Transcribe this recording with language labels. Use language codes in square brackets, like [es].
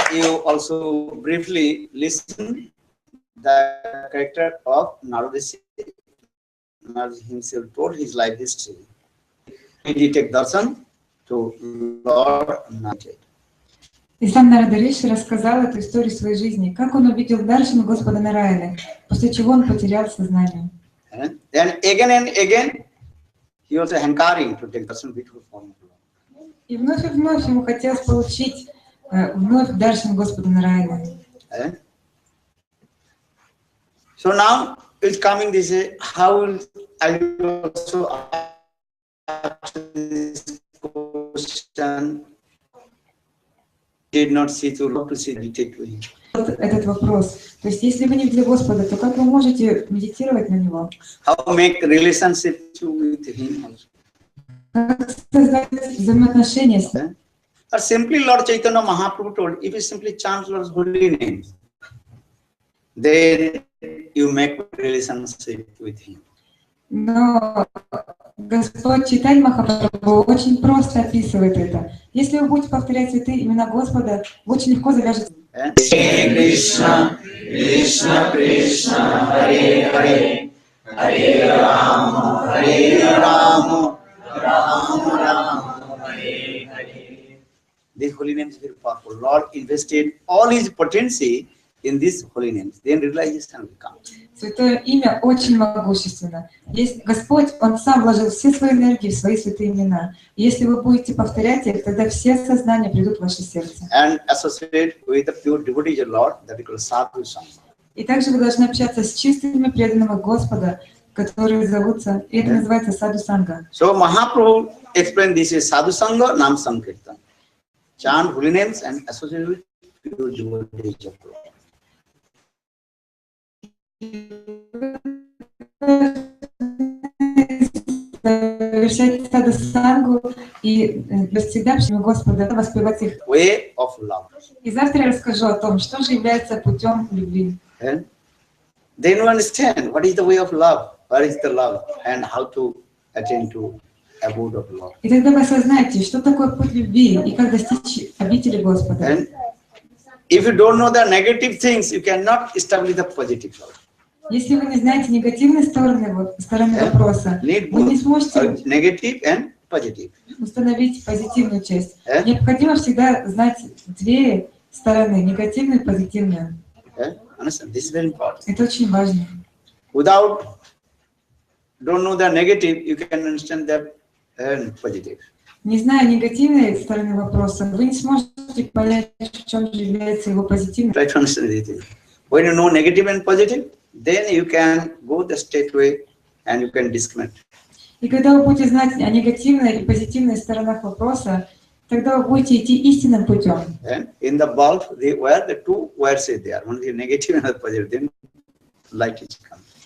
[en] You also briefly listen the character of Narada Rishi. Narada himself told his life history. He take darshan to Lord Narada. [ru] И сам Нарада Риша рассказал эту историю своей жизни, как он увидел даршан Господа Нараяны, после чего он потерял сознание. [en] And again, he was hankering to take darshan beautiful form of Lord. [ru] И вновь ему хотелось получить вновь даршан Господа Нараяны. [en] So now it's coming this how will I also ask this question? Did not see to love to see meditate to him. [ru] Этот вопрос. То есть, если вы не видели Господа, то как вы можете медитировать на Него? [en] How make relationship with him also? [ru] Как создать взаимоотношения с Eh? [en] Or simply Lord Chaitanya Mahaprabhu told, if you simply chant Lord's holy names, then you make relationship with him. [ru] Но Господь Чайтанья Махапрабху очень просто описывает это. Если вы будете повторять святые имена Господа, вы очень легко завяжете. [sa] Krishna, Krishna Krishna, Hare Hare, Hare Rama, Rama, Rama, Hare Hare. [en] This holy name is very powerful. Lord invested all his potency in these holy names. Then realization will come. [ru] Святое имя очень могущественно. Есть Господь, Он сам вложил все свои энергии в свои святые имена. И если вы будете повторять их, тогда все сознания придут в ваше сердце. [en] And associate with the pure devotees of Lord, that is called sadhu sangha. [ru] И также вы должны общаться с чистыми преданными Господа, которые зовутся, и это называется саду санга. [en] So Mahaprabhu explained this is sadhu sangha, nam sankirtan. Chant holy names and associate with pure devotees of Lord. [ru] Совершать саду сангу и всегда общаться Господа, воспевать их. [en] Way of love. [ru] И завтра я расскажу о том, что же является путем любви. [en] And then you understand what is the way of love, where is the love, and how to attain to abode of love. [ru] И тогда вы осознаете, что такое путь любви и как достичь обители Господа. [en] And if you don't know the negative things, you cannot establish the positive love. [ru] Если вы не знаете негативной стороны вопроса, вы не сможете [en] negative and positive. [ru] установить позитивную часть. Необходимо всегда знать две стороны, негативную и позитивную. [en] Understand? This is very important. [ru] Это очень важно. [en] Without don't know the negative, you can understand the positive. [ru] Не зная негативной стороны вопроса, вы не сможете понять, в чем же является его позитивной. [en] Try to understand it. When you know negative and positive, then you can go the straight way and you can disconnect. [ru] И когда вы будете знать о негативной и позитивной сторонах вопроса, тогда вы будете идти истинным путем. [en] And in the bulb, where the two wires are there, one is negative and the positive, then light is coming.